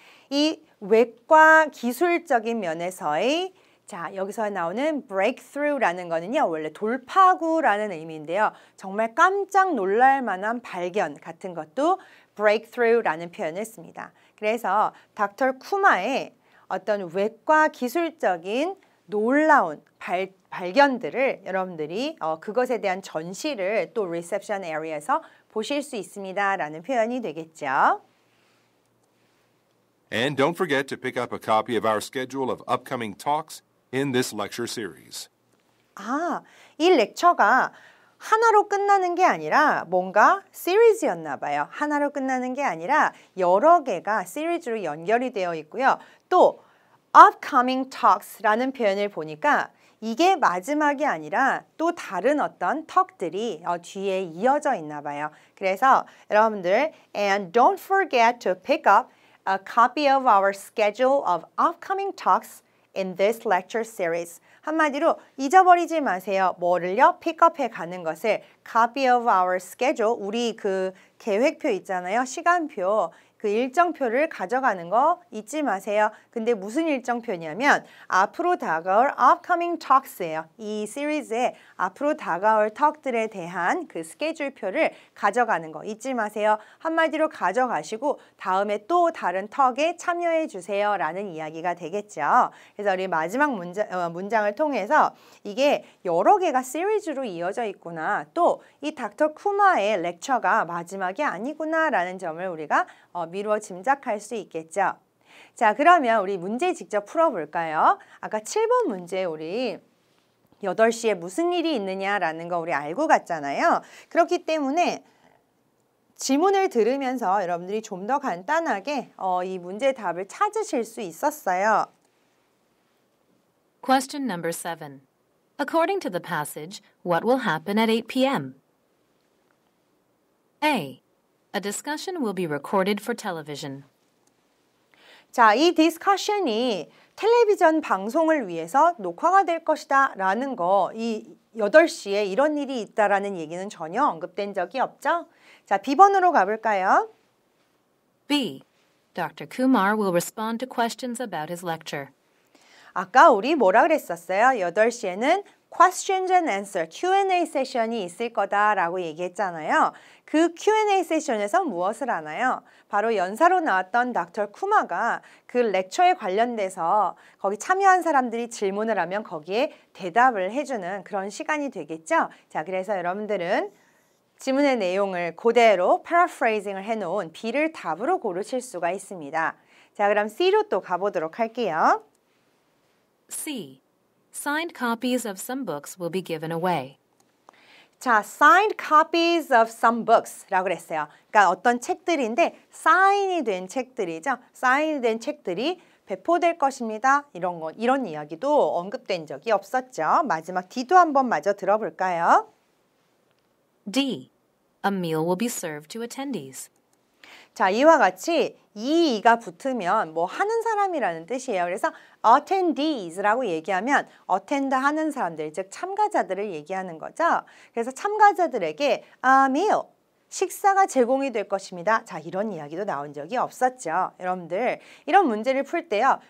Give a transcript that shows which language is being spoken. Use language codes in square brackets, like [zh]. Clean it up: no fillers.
[ko] 이 외과 기술적인 면에서의 자, 여기서 나오는 breakthrough라는 거는요. 원래 돌파구라는 의미인데요. 정말 깜짝 놀랄 만한 발견 같은 것도 breakthrough라는 표현을 씁니다. 그래서 닥터 쿠마의 어떤 외과 기술적인 놀라운 발견들을 여러분들이 그것에 대한 전시를 또 reception area에서 보실 수 있습니다. 라는 표현이 되겠죠. [en] And don't forget to pick up a copy of our schedule of upcoming talks in this lecture series. [ko] 이 렉처가 하나로 끝나는 게 아니라 뭔가 시리즈였나 봐요. 하나로 끝나는 게 아니라 여러 개가 시리즈로 연결이 되어 있고요. 또 upcoming talks라는 표현을 보니까 이게 마지막이 아니라 또 다른 어떤 턱들이 뒤에 이어져 있나 봐요. 그래서 여러분들 [en] and don't forget to pick up a copy of our schedule of upcoming talks in this lecture series. [ko] 한마디로 잊어버리지 마세요. 뭐를요? 픽업해 가는 것을 [en] copy of our schedule, [ko] 우리 그 계획표 있잖아요. 시간표. 그 일정표를 가져가는 거 잊지 마세요. 근데 무슨 일정표냐면 앞으로 다가올 [en] upcoming talks [ko] 예요. 이 시리즈에 앞으로 다가올 턱들에 대한 그 스케줄표를 가져가는 거 잊지 마세요. 한마디로 가져가시고 다음에 또 다른 턱에 참여해 주세요. 라는 이야기가 되겠죠. 그래서 우리 마지막 문장을 통해서 이게 여러 개가 시리즈로 이어져 있구나. 또 이 닥터 쿠마의 렉처가 마지막이 아니구나 라는 점을 우리가 미루어 짐작할 수 있겠죠. 자, 그러면 우리 문제 직접 풀어볼까요? 아까 7번 문제 우리 8시에 무슨 일이 있느냐라는 거 우리 알고 갔잖아요. 그렇기 때문에 지문을 들으면서 여러분들이 좀 더 간단하게 이 문제 답을 찾으실 수 있었어요. [en] Question number 7. According to the passage, what will happen at 8 p.m.? A. A discussion will be recorded for television. [ko] 자, 이 디스커션이 텔레비전 방송을 위해서 녹화가 될 것이다 라는 거, 이 8시에 이런 일이 있다라는 얘기는 전혀 언급된 적이 없죠? 자, B번으로 가볼까요? [en] B. Dr. Kumar will respond to questions about his lecture. [ko] 아까 우리 뭐라 그랬었어요? 8시에는 [en] questions and answer, [ko] Q&A 세션이 있을 거다라고 얘기했잖아요. 그 Q&A 세션에서 무엇을 하나요? 바로 연사로 나왔던 닥터 쿠마가 그 렉처에 관련돼서 거기 참여한 사람들이 질문을 하면 거기에 대답을 해주는 그런 시간이 되겠죠? 자, 그래서 여러분들은 지문의 내용을 그대로 paraphrasing을 해놓은 B를 답으로 고르실 수가 있습니다. 자, 그럼 C로 또 가보도록 할게요. [en] C. Signed copies of some books will be given away. [ko] 자, [en] signed copies of some books [ko] 라고 그랬어요. 그러니까 어떤 책들인데 사인이 된 책들이죠. 사인이 된 책들이 배포될 것입니다. 이런 이야기도 언급된 적이 없었죠. 마지막 D도 한번 마저 들어볼까요? [en] D. A meal will be served to attendees. [ko] 자, 이와 같이 이가 붙으면 뭐 하는 사람이라는 뜻이에요. 그래서 attendees라고 얘기하면 attend 하는 사람들, 즉 참가자들을 얘기하는 거죠. 그래서 참가자들에게 [en] a meal, [ko] 식사가 제공이 될 것입니다. 자, 이런 이야기도 나온 적이 없었죠. 여러분들, 이런 문제를 풀 때요.